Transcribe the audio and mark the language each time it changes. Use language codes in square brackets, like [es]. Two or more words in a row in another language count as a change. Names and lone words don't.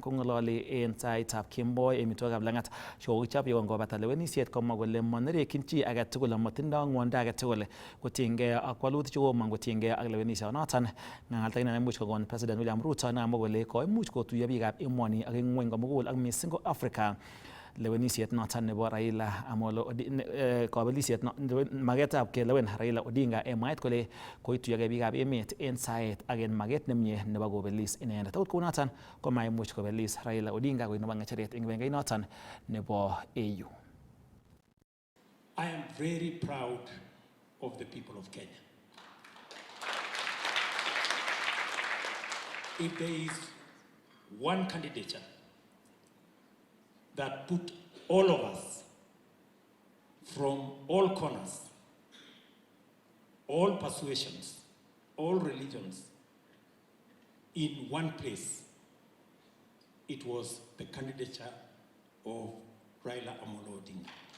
[kln] Kong'ololi en saitab kemboi emitwogikab lang'at chekokichop yekongobata lewenisiet komwa kole monerekyin chi age tugul amotindoi ng'wondo age tugul kotinygei ak walutik chekomong kotinygei ak lewenisionoton. Ng'alalta neimuch kokon President William Ruto namwa kole koimuch kotuiyo biikab emoni ak ng'wony komugul ak mising ko Africa lewenisiet noton nebo Raila Amolo Odinga kabelisiet magetab kelewen Raila Odinga en mwaet kole koituyogei biikab emet en saet ak en maget nemie nebo kobelis inendet. Akot kounoton komaimuch kobelis Raila Odinga koik nebo ng'echeret en kibagengeit noton nebo AU. [en] I am very proud of the people of Kenya. If there is one candidature that put all of us from all corners, all persuasions, all religions in one place, it was the candidature of Raila Amolo Odinga.